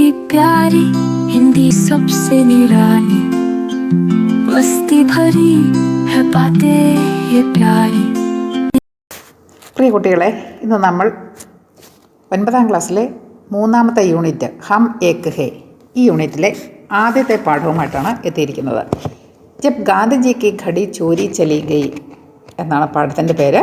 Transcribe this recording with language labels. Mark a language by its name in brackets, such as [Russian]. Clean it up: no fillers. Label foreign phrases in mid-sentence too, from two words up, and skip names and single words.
[Hindi] प्यारी हिंदी सबसे निराली, मस्ती भरी है बातें ये प्यारी. [Malayalam] പ്രിയ കുട്ടികളെ, ഇന്ന് നമ്മൾ 9ാം ക്ലാസ്സിലെ 3ാമത്തെ യൂണിറ്റ് ഹം ഏക് ഹേ ഈ യൂണിറ്റിലെ ആദ്യത്തെ പാഠവുമായിട്ടാണ് എത്തിയിരിക്കുന്നത്. ജബ് ഗാന്ധിജി കി ഘടി ചോരി ചലി ഗയി എന്നാണ് പാഠത്തിൻ്റെ പേര്.